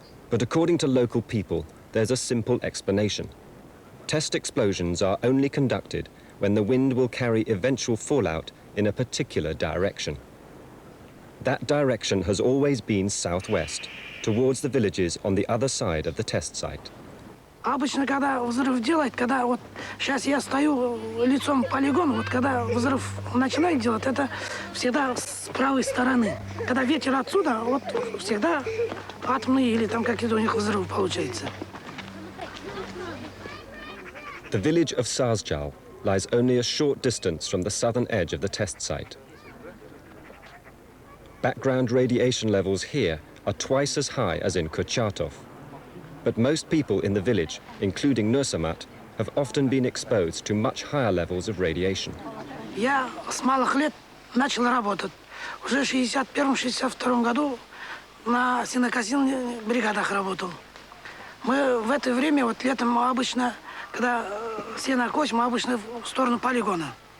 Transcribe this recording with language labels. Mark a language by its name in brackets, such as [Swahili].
[English] But according to local people, there's a simple explanation. Test explosions are only conducted when the wind will carry eventual fallout in a particular direction. That direction has always been southwest, towards the villages on the other side of the test site. [Russian] Обычно, когда взрыв делает, когда вот сейчас я стою лицом к полигону, вот когда взрыв начинает делать, это всегда с правой стороны. Когда ветер отсюда, вот всегда атомный или там какие-то у них взрывы получаются. [English] The village of Sarzjal lies only a short distance from the southern edge of the test site. Background radiation levels here are twice as high as in Kurchatov. But most people in the village, including Nursamat, have often been exposed to much higher levels of radiation. [Russian] Я с малых лет начал работать. Уже в 61-62 году на сенокосильных бригадах работал. Мы в это время, вот летом обычно, когда сено косим, мы обычно в сторону полигона.